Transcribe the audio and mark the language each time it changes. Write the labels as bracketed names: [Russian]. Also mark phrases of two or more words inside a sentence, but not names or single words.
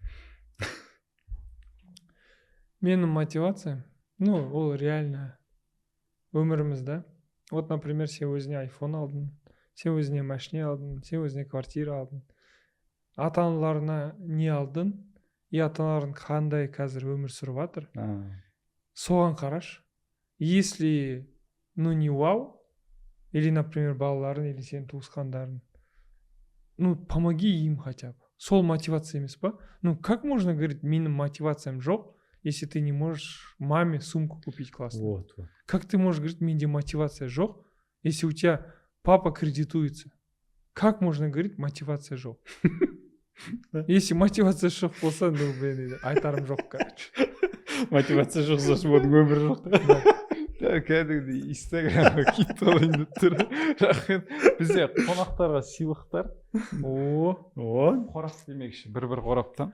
[Kazakh] Менің мотивациям, ол реально өміріміз, да. [Russian] Вот, например, [Kazakh] сен өзіне айфон алдың, сен өзіне машина алдың, сен өзіне квартира алдың. Ата-аналарына не алдың, и ата-аналарың қандай қазір өмір сүріп жатыр. Соған қараш. [Russian] Если, не вау, или, например, [Kazakh] балаларын, или сен туысқандарын, [Russian] помоги им хотя бы. [Kazakh] Сол мотивация емес па? [Russian] Как можно говорить, [Kazakh] менің мотивациям жоқ, [Russian] если ты не можешь маме сумку купить классную? Вот. Как ты можешь говорить, [Kazakh] менде мотивация жоқ, [Russian] если у тебя папа кредитуется? Как можно говорить, [Kazakh] мотивация жоқ? Если мотивация жоқ болса, айтарым жоқ, короче. Мотивация жоқ, сосын оның өмірі жоқ. Кәдімгідей инстаграмға кетіп қалайын деп тұр. Рахмет. Бізде қонақтарға сыйлықтар. Қорап демекші, бір қораптан.